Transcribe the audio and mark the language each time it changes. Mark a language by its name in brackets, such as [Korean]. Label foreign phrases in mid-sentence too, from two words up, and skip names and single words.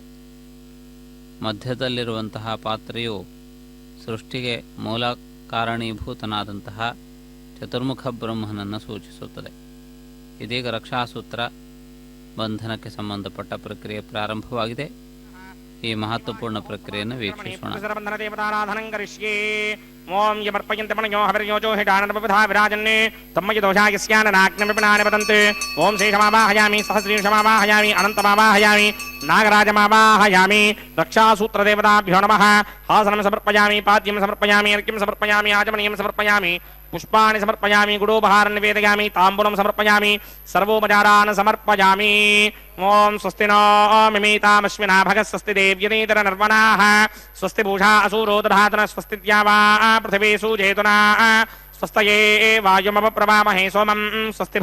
[Kannada] ಮಧ್ಯದಲ್ಲಿರುವಂತಹ ಪಾತ್ರೆಯು ಸೃಷ್ಟಿಗೆ ಮೂಲ ಕಾರಣೀಭೂತನಾದಂತಹ ಚತುರ್ಮುಖ ಬ್ರಹ್ಮನನ್ನು ಸೂಚಿಸುತ್ತದೆ. ಇದೀಗ ರಕ್ಷಾಸೂತ್ರ ಬಂಧನಕ್ಕೆ ಸಂಬಂಧಪಟ್ಟ ಪ್ರಕ್ರಿಯೆ ಪ್ರಾರಂಭವಾಗಿದೆ. ಈ ಮಹತ್ವಪೂರ್ಣ ಪ್ರಕ್ರಿಯೆಯನ್ನು ವೀಕ್ಷಿಸೋಣ. [Sanskrit] ಓಂ ಯಮರ್ಪಯಂತೆ ಮನಯೋ ಹವಿರ್ಯೋಜೋ ಹಿಡಾನನಬಧಾ ವಿರಾಜನ್ನೇ ತಮ್ಮಯ ದೋಷಾಯಸ್ಯಾನನಾಗ್ನಮಿಪನಾನಿ ವದಂತೆ. ಓಂ ಶೇಷಮಾವಾಹಯಾಮಿ, ಸಹಸ್ರೀಂಶಮಾವಾಹಯಾಮಿ, ಅನಂತಮಾವಾಹಯಾಮಿ, ನಾಗರಾಜಮಾವಾಹಯಾಮಿ. ರಕ್ಷಾಸೂತ್ರದೇವತಾಭ್ಯೋ ನಮಃ. ಹಾಸನಂ ಸಮರ್ಪಯಾಮಿ, ಪಾದ್ಯಂ ಸಮರ್ಪಯಾಮಿ, ಅರ್ಕ್ಯಂ ಸಮರ್ಪಯಾಮಿ, ಆಚಮನೀಯಂ ಸಮರ್ಪಯಾಮಿ, पुष्पाणि समर्पयामि, गुडोपहारं निवेदयामि, ताम्बूलं समर्पयामि, सर्वोपचारान् समर्पयामि. ओम स्वस्ति नो मिमीतामश्विना भगः, स्वस्ति देव्यनीतर निर्वणाः, स्वस्ति पूषा असूरो दधातन, स्वस्ति द्यावा पृथिवी सुजेतुना, स्वस्तये वायुमपप्रवामहे सोमं, स्वस्ति